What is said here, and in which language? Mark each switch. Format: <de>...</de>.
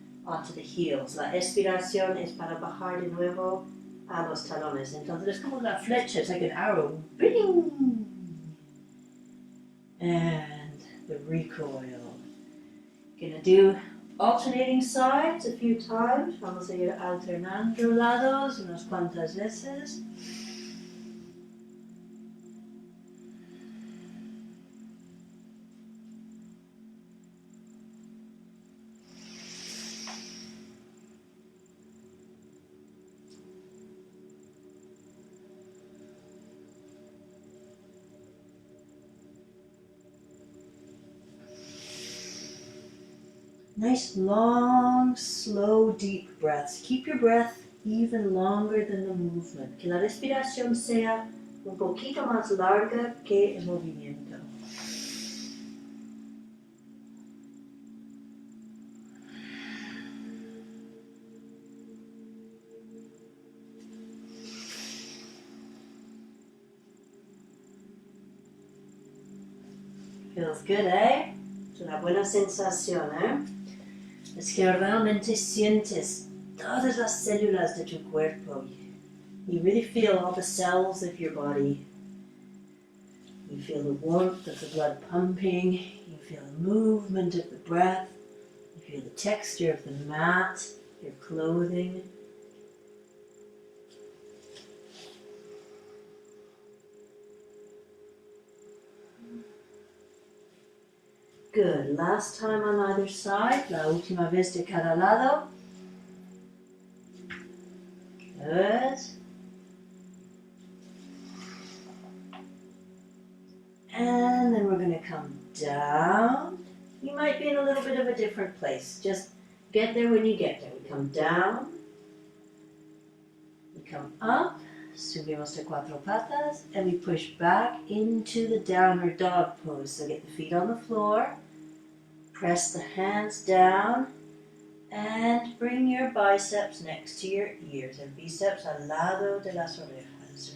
<en>onto the heels.</en> <es>La expiración es para bajar de nuevo a los talones. Entonces es como una flecha,</es> <en>it's like an arrow.</en> <es>Bing!</es> <en>And the recoil. Gonna do alternating sides a few times. Vamos a ir alternando lados unas cuantas veces. Nice, long, slow, deep breaths. Keep your breath even longer than the movement.</en> <es>Que la respiración sea un poquito más larga que el movimiento.</es> <en>Feels good, eh?</en> <es>Es una buena sensación, eh? Es que realmente sientes todas las células de tu cuerpo.</es> <en>You really feel all the cells of your body. You feel the warmth of the blood pumping. You feel the movement of the breath. You feel the texture of the mat, your clothing. Good. Last time on either side.</en> <es>La última vez de cada lado.</es> <en>Good. And then we're going to come down. You might be in a little bit of a different place. Just get there when you get there. We come down. We come up.</en> <es>Subimos de cuatro patas.</es> <en>And we push back into the downward dog pose. So get the feet on the floor. Press the hands down. And bring your biceps next to your ears.</en> <es>El bíceps al lado de las orejas.</es>